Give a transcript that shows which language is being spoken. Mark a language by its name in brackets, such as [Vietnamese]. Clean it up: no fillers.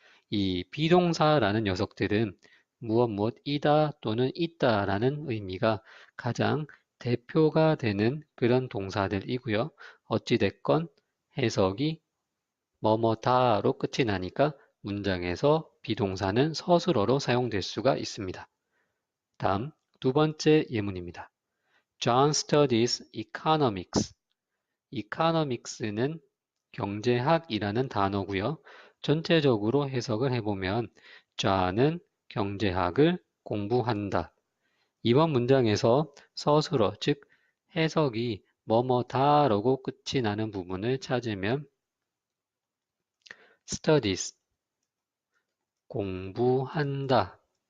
[Korean] 이 비동사라는 녀석들은 무엇이다 또는 있다라는 의미가 가장 대표가 되는 그런 동사들이고요. 어찌됐건 해석이 뭐뭐다로 끝이 나니까 문장에서 비동사는 서술어로 사용될 수가 있습니다. 다음 두 번째 예문입니다. [English] John studies economics. economics는 [Korean] 경제학이라는 단어고요. 전체적으로 해석을 해보면 좌는 경제학을 공부한다. 이번 문장에서 서술어, 즉 해석이 뭐뭐다라고 끝이 나는 부분을 찾으면 studies, 공부한다.